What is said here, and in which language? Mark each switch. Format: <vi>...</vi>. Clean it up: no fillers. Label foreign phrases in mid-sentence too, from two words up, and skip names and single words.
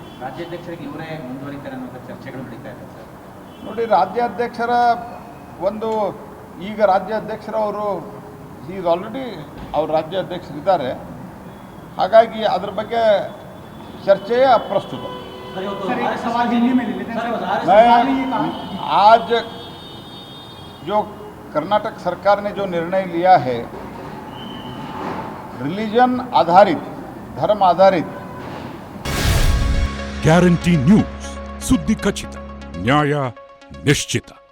<kn>ರಾಜ್ಯಾಧ್ಯಕ್ಷರಿಗೆ ಇವರೇ ಮುಂದುವರಿತಾರೆ ಅನ್ನೋ ಚರ್ಚೆಗಳು ನಡೀತಾ ಇದೆ ಸರ್. ನೋಡಿ, ರಾಜ್ಯಾಧ್ಯಕ್ಷರ ಒಂದು, ಈಗ ರಾಜ್ಯಾಧ್ಯಕ್ಷರವರು</kn> <en>is already</en> <kn>ಅವ್ರ ರಾಜ್ಯಾಧ್ಯಕ್ಷರಿದ್ದಾರೆ. ಹಾಗಾಗಿ ಅದ್ರ ಬಗ್ಗೆ ಚರ್ಚೆಯೇ ಅಪ್ರಸ್ತುತ.</kn> <hi>आज जो कर्नाटक सरकार ने जो निर्णय लिया है रिलीजन आधारित, धर्म आधारित,</hi> <kn>ಗ್ಯಾರಂಟಿ ನ್ಯೂಸ್, ಸುದ್ದಿ ಖಚಿತ, ನ್ಯಾಯ ನಿಶ್ಚಿತ.</kn>